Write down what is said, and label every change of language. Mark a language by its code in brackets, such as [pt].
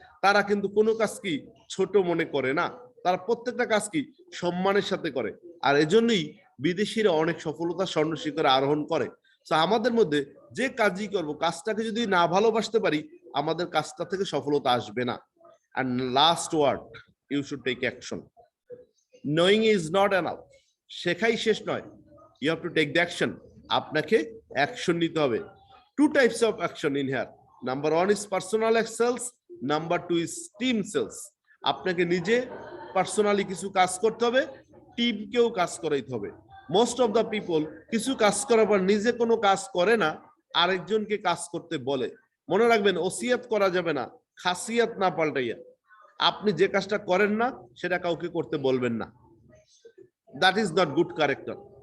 [bn] তারা কিন্তু কোনো কাজ কি ছোট মনে করে না, তারা প্রত্যেকটা কাজ কি সম্মানের সাথে করে। আর এজন্যই বিদেশিরা অনেক সফলতা স্বর্ণ শিখরে আরোহণ করে। তো আমাদের মধ্যে যে কাজই করব, কাজটাকে যদি না ভালোবাসতে পারি আমাদের কাজটা থেকে সফলতা আসবে না। [en] And last word, you should take action. Knowing is not enough. [bn] শেখাই শেষ নয়, [en] you have to take the action. [bn] আপনাকে অ্যাকশন নিতে হবে। [en] Two types of action in here. Number one is personal excels, number two is team sales. [bn] আপনাকে নিজে personally কিছু কাজ করতে হবে, টিমকেও কাজ করাইতে হবে। [en] most of the people [bn] কিছু কাজ করার পর নিজে কোনো কাজ করে না, আরেকজনকে কাজ করতে বলে। মনে রাখবেন ওসিয়াত করা যাবে না খাসিয়াত না পাল্টাইয়া। আপনি যে কাজটা করেন না সেটা কাউকে করতে বলবেন না, [en] That is not good character.